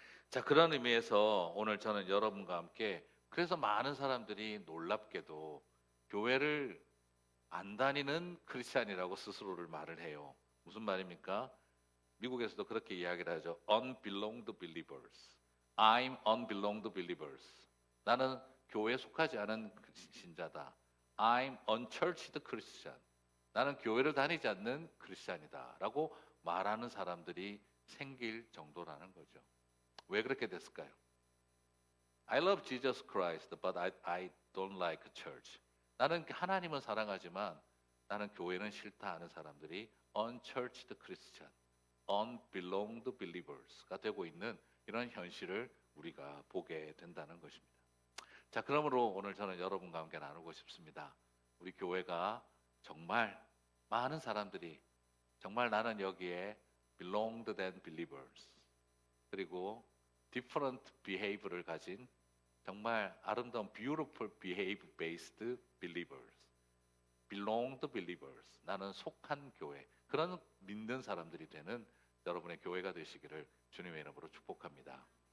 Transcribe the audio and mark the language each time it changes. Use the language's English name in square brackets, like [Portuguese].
[Korean] 자, 그런 의미에서 오늘 저는 여러분과 함께, 그래서 많은 사람들이 놀랍게도 교회를 안 다니는 크리스찬이라고 스스로를 말을 해요. 무슨 말입니까? 미국에서도 그렇게 이야기를 하죠. [English] Unbelonged believers. I'm unbelonged believers. [Korean] 나는 교회에 속하지 않은 신자다. [English] I'm unchurched Christian. [Korean] 나는 교회를 다니지 않는 크리스찬이다 라고 말하는 사람들이 생길 정도라는 거죠. 왜 그렇게 됐을까요? [English] I love Jesus Christ, but I don't like church. [Korean] 나는 하나님은 사랑하지만 나는 교회는 싫다 하는 사람들이 [English] unchurched Christian, unbelonged believers [Korean] 가 되고 있는 이런 현실을 우리가 보게 된다는 것입니다. 자, 그러므로 오늘 저는 여러분과 함께 나누고 싶습니다. 우리 교회가 정말 많은 사람들이 정말 나는 여기에 [English] belonged than believers, [Korean] 그리고 [English] different behavior [Korean] 를 가진 정말 아름다운 [English] beautiful behavior based believers, belonged believers, [Korean] 나는 속한 교회, 그런 믿는 사람들이 되는 여러분의 교회가 되시기를 주님의 이름으로 축복합니다.